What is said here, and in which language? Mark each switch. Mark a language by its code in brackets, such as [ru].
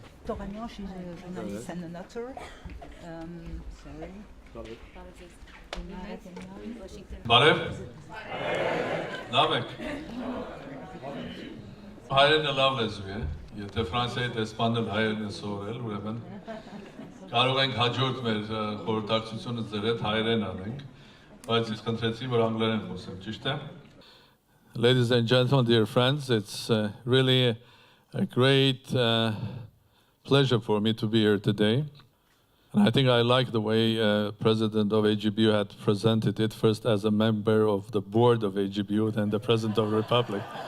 [en] Toranyo, she's a journalist and an author. Sorry. [hy] Բարև, լավ եք, հայերենը լավ լեզու է, եթե Ֆրանսիայի դեսպանել հայերեն են սովորել, ուրեմն կարող ենք հաջորդ մեր խորհրդակցությունը ձեր հետ հայերեն անենք, բայց ես խնդրեցի, որ անգլերեն խոսեմ, ճիշտ է? [en] Ladies and gentlemen, dear friends, it's really a great pleasure for me to be here today. And I think I like the way President of AGBU had presented it, first as a member of the board of AGBU, then the President of the Republic.